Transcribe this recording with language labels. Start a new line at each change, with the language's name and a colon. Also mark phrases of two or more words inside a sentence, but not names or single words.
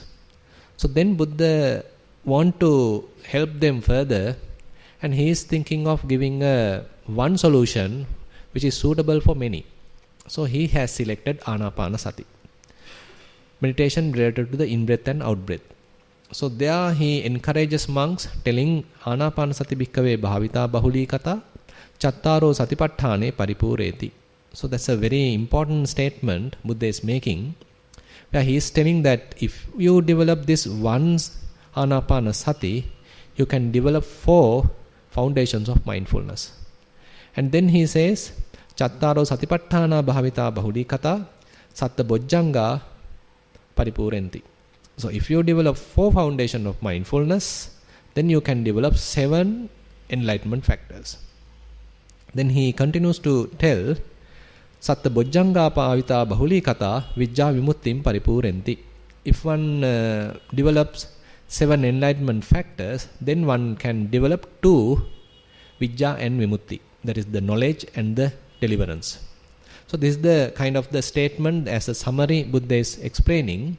English: So then Buddha want to help them further, and he is thinking of giving one solution which is suitable for many. So he has selected Anapanasati, meditation related to the in-breath and out-breath. So there he encourages monks, telling
Pali: Anapanasati bhikkhave bhavita bahulikata chattaro satipatthane paripureti.
English: So that's a very important statement Buddha is making, where he is telling that if you develop this once Anapanasati, you can develop 4 foundations of mindfulness. And then he says,
Pali: chattaro satipatthana bhavita bahulikata satta bojjanga paripurenti.
English: So if you develop 4 foundations of mindfulness, then you can develop 7 enlightenment factors. Then he continues to tell,
Pali: satta bojjanga pavita bahulikata vijja vimuttim paripurenti.
English: If one develops 7 enlightenment factors, then one can develop 2 vijja and vimutti. That is the knowledge and the deliverance. So this is the kind of the statement as a summary Buddha is explaining.